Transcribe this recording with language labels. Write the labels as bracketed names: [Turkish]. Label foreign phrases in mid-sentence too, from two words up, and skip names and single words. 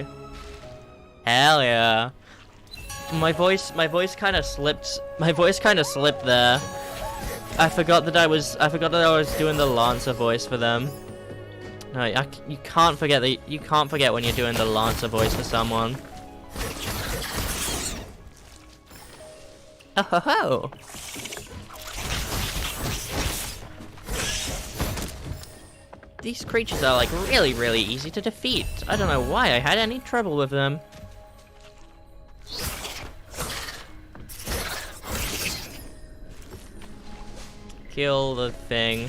[English] Hell yeah. My voice kind of slipped. My voice kind of slipped there. I forgot that I was doing the Lancer voice for them. No, you can't forget that. You can't forget when you're doing the Lancer voice for someone. Oh ho ho! These creatures are like really easy to defeat. I don't know why I had any trouble with them. Kill the thing.